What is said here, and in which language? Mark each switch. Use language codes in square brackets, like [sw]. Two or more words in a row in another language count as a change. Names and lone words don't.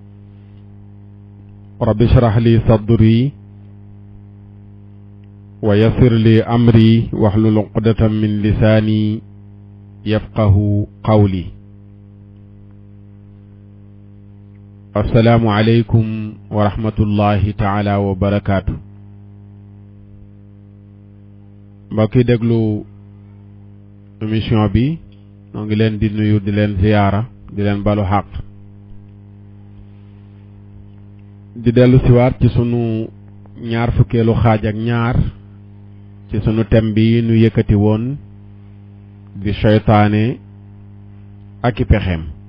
[ar] رب اشرح لي صدري ويسر لي أمري واحلل عقدة من لساني يفقه قولي. السلام عليكم ورحمة الله تعالى وبركاته. [wo] mbokki déglu émission bi ñoo ngi leen di nuyu di leen ziyaara di leen balu xaq di dellu siwaat ci sunu ñaar fukkeelu xaaj ak ñaar ci sunu thème bi nu yëkkati woon di seytaane ak i pexeem.